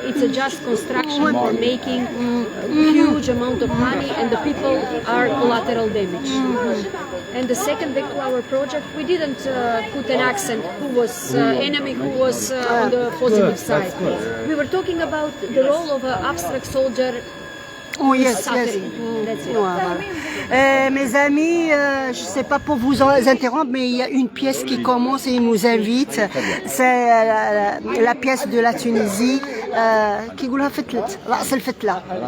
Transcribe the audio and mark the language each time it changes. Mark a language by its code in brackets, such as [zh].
[en] It's a just construction for making a huge amount of money, and the people are collateral damage. And the second back to our project, we didn't put an accent who was enemy, who was on the positive side. We were talking about the role of an abstract soldier. Oh, yes, yes. Suffering. That's it. [fr] Voilà. Mes amis, je ne sais pas pour vous interrompre, mais il y a une pièce qui commence et il nous invite. C'est la pièce de la Tunisie. [ar] Qui يقولها فتلت رأس الفتلة.